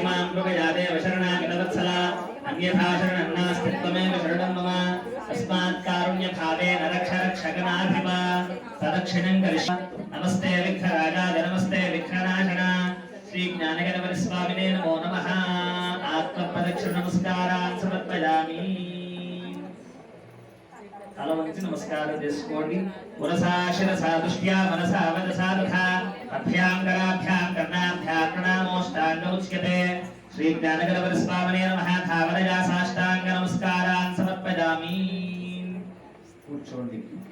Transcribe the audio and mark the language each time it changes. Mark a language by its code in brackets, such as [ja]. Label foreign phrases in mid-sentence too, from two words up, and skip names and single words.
[sa] मां कृपया देव शरणागतवत्सला अन्यथा शरणं नास्ति त्वमेव शरणं मम तस्मात् कारुण्यभावेन रक्ष रक्षकनाधिप प्रदक्षिणं करिष्यामि नमस्ते विघ्नराजाय नमस्ते विघ्ननाशन श्रीज्ञानगणपतिस्वामिने नमो नमः आत्मप्रदक्षिणनमस्कारान् समर्पयामि [te] తలవంచి నమస్కారం చేసుకోండి [sa] పురసా శిరసా దృష్ట్యా మనసా వదసా తథా అభ్యాం కరాభ్యాం కర్ణాభ్యాం ప్రణామోష్టాంగముచ్యతే శ్రీ జ్ఞానగణపతి స్వామినే నమః ధావనయా సాష్టాంగ నమస్కారాన్ సమర్పయామి కూర్చోండి